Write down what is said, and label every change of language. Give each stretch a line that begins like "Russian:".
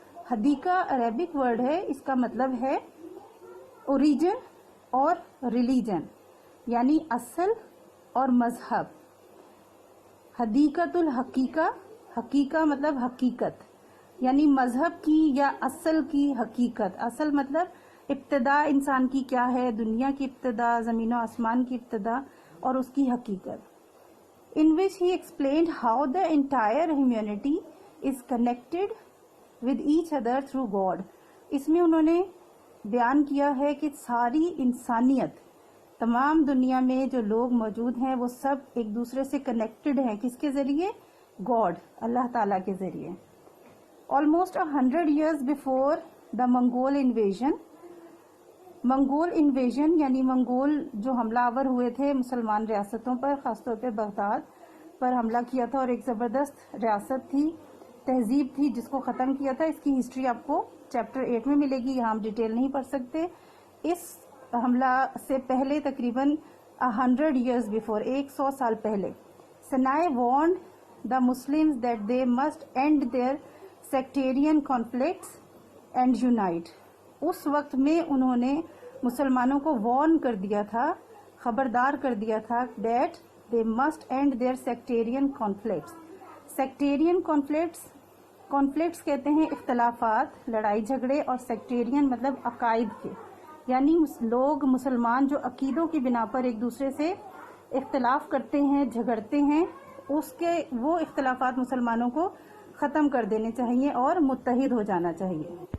Urdu: Hadiqa Arabic word ہے، اس کا مطلب ہے اوریجن اور ریلیجن، یعنی اصل اور مذہب. حدیقۃ الحقیقہ، حقیقہ مطلب حقیقت، یعنی مذہب کی یا اصل کی حقیقت. اصل مطلب ابتدا انسان کی کیا ہے، دنیا کی ابتدا، زمین و آسمان کی ابتدا اور اس کی حقیقت.
English: In which he explained how the entire humanity is connected with each other through God.
Urdu: اس میں انہوں نے بیان کیا ہے کہ ساری انسانیت، تمام دنیا میں جو لوگ موجود ہیں وہ سب ایک دوسرے سے کنیکٹڈ ہیں. کس کے ذریعے؟ گاڈ، اللہ تعالیٰ کے ذریعے.
English: Almost 100 years before the Mongol invasion،
Urdu: Mongol invasion یعنی منگول جو حملہ آور ہوئے تھے مسلمان ریاستوں پر، خاص طور پہ بغداد پر حملہ کیا تھا، اور ایک زبردست ریاست تھی، تہذیب تھی جس کو ختم کیا تھا. اس کی ہسٹری آپ کو چیپٹر 8 میں ملے گی، یہاں ہم ڈیٹیل نہیں پڑھ سکتے. اس حملہ سے پہلے تقریباً
English: 100 years before،
Urdu: 100 سال پہلے،
English: سنائے warned the Muslims that they must end their sectarian conflicts and unite.
Urdu: اس وقت میں انہوں نے مسلمانوں کو وارن کر دیا تھا، خبردار کر دیا تھا
English: that they must end their sectarian conflicts.
Urdu: sectarian conflicts کہتے ہیں اختلافات، لڑائی جھگڑے، اور sectarian مطلب عقائد کے، یعنی لوگ مسلمان جو عقیدوں کی بنا پر ایک دوسرے سے اختلاف کرتے ہیں، جھگڑتے ہیں، اس کے وہ اختلافات مسلمانوں کو ختم کر دینے چاہیے اور متحد ہو جانا چاہیے.